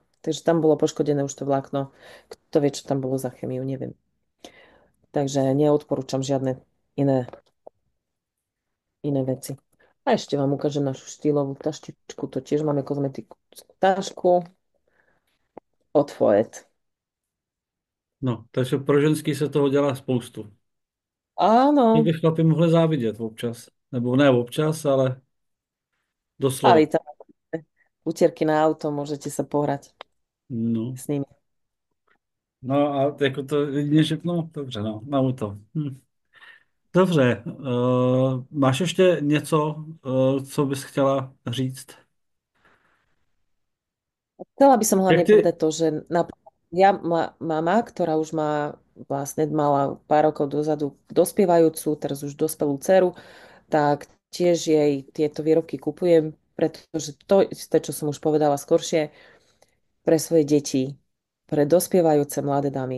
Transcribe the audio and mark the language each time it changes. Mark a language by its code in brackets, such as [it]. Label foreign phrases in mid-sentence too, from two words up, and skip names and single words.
[sk] Takže tam bolo poškodené už to vlákno. Kto vie, čo tam bolo za chemiu, neviem. Takže neodporúčam žiadne iné, iné veci. A ešte vám ukážem našu štýlovú taštičku. To tiež máme kozmetiku tašku. od Foet. No, [cs] takže pro ženský se toho dělá spoustu. To [sk] Áno, [cs] by chlapi mohli závidět občas. Nebo ne občas, ale doslova. [sk] mali tam utierky na auto, môžete sa pohrať No. s nimi. [cs] No a jako to jedině, že no, dobře, no, na auto. Hm. Dobře, máš ještě něco, co bys chtěla říct? [sk] Chcela by som [cs] Jak [sk] hlavne ty, povedať to, že mama, ktorá už vlastne mala pár rokov dozadu dospievajúcu, teraz už dospelú dceru, tak tiež jej tieto výrobky kupujem, pretože to isté, čo som už povedala skoršie, pre svoje deti, pre dospievajúce mladé dámy.